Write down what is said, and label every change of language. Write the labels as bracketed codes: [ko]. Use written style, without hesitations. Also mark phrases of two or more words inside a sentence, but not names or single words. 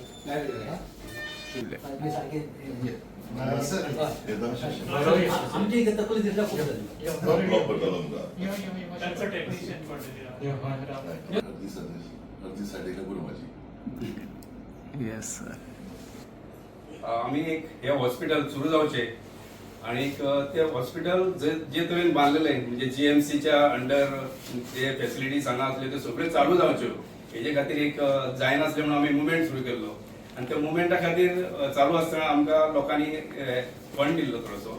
[mr] आमच्या इथे तकलीफ दिसला खूप झाली. [en] yes sir. [kok] आम्ही एक हे हॉस्पिटल सुरू जावचे आणि ते हॉस्पिटल जे तुवें बांधलेले म्हणजे जीएमसीच्या अंडर जे फॅसिलिटीज हांगा असले ते सगळे चालू जावच्यो हेजे खातीर एक जायनासले म्हणून आमी मुवमेंट सुरू केल्लो आणि त्या मुवमेंटा खातीर चालू आसतना आमकां लोकांनी फंड दिल्लो थोडोसो.